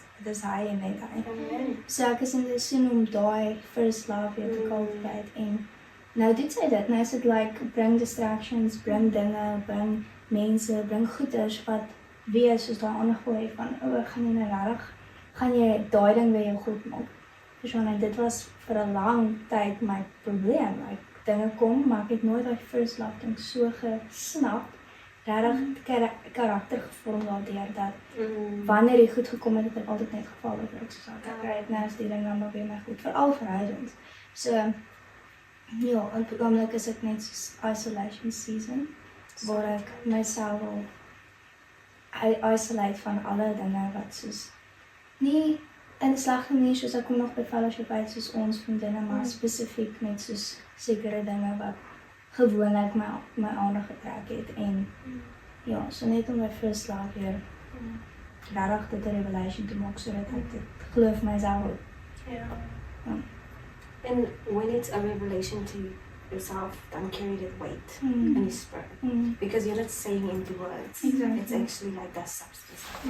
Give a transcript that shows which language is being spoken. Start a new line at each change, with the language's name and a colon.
Afrikaans: Dit is hy en net hy. So ek is in die seisoen om daai first love weer te cultivate en nou dit sê dit, nou is dit like bring distractions, bring dinge, bring mense, bring goeders wat wees soos daai ander gooi van gaan jy nou regtig, gaan jy daai ding weer jou goed maak. Verstaan, dit was vir 'n lang tyd my probleem. Like dinge kom, maar ek het nooit daai first love ding so gesnap. Regtig karakter gevorm daardeur dat wanneer die goed gekom het, het ek altyd net geval dat ek so ek nou is die ding dan maar weer my goed, veral verhoudings. So ja, op die oomblik is ek net soos isolation season, waar ek myself al isolate van alle dinge wat soos nie in slegte manier soos ek kom nog by fellowship uit soos ons vriendinne, maar spesifiek net soos sekere dinge wat gewoonlik my aandag getrek het en ja, so net om my first love weer regtig dit 'n revelation te maak sodat ek dit glo vir myself.
English: And when it's a revelation to yourself, don't carry that weight in your spirit. Because you're not saying empty words. Exactly. It's actually like that substance.